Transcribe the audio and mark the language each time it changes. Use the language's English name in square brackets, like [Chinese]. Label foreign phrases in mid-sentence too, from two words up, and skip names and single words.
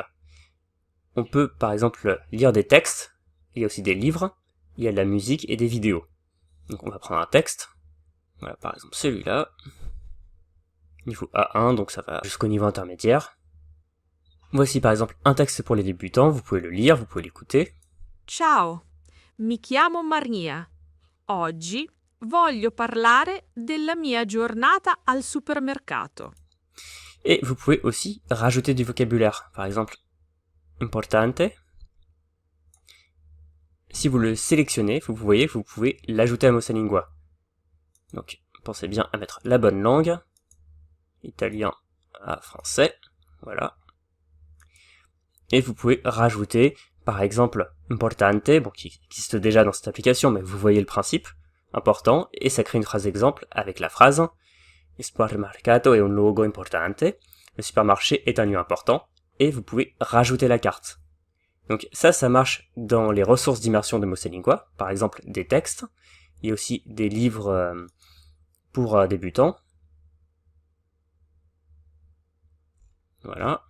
[French] On peut par exemple lire des textes, il y a aussi des livres, il y a de la musique et des vidéos. Donc on va prendre un texte, voilà par exemple celui-là, niveau A1, donc ça va jusqu'au niveau intermédiaire. Voici par exemple un texte pour les débutants, vous pouvez le lire, vous pouvez l'écouter. [Italian] Ciao, mi chiamo Maria. Oggi voglio parlare della mia giornata al supermercato. [French] Et vous pouvez aussi rajouter du vocabulaire, par exemple importante. Si vous le sélectionnez, vous voyez, vous pouvez l'ajouter à Mosalingua. Donc pensez bien à mettre la bonne langue, italien à français, voilà. Et vous pouvez rajouter, par exemple, importante, bon, qui existe déjà dans cette application, mais vous voyez le principe, important, et ça crée une phrase exemple avec la phrase [Italian] Il supermercato è un luogo importante, [French] le supermarché est un lieu important, et vous pouvez rajouter la carte. Donc ça marche dans les ressources d'immersion de Mosalingua, par exemple des textes, il y a aussi des livres pour débutants. Voilà.